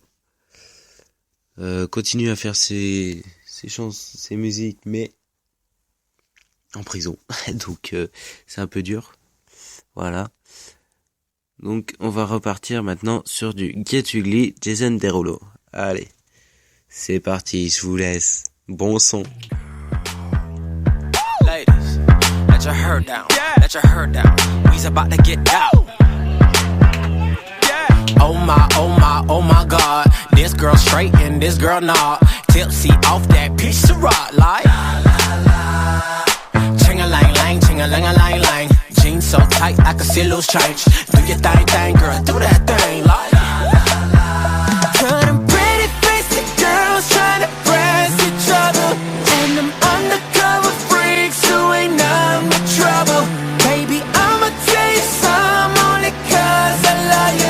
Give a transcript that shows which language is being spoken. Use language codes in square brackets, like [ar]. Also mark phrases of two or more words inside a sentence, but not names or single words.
[fr] Continue à faire ses chansons, ses musiques, mais en prison. Donc c'est un peu dur. Voilà. Donc on va repartir maintenant sur du Get Ugly, Jason Derulo. Allez, c'est parti, je vous laisse. Bon son. [en] Ladies, let your hair down. Let your hair down. We's about to get out. Oh my God. This girl straight and this girl not. Tipsy off that piece of rock like. Ching-a-lang-lang, ching-a-lang-a-lang-lang. Jeans so tight I can see loose change. Do your thing, girl, do that thing like. Turning pretty faced girls trying to press each other. And them undercover freaks who ain't none but trouble. Baby, I'ma tell you some only cause I love you.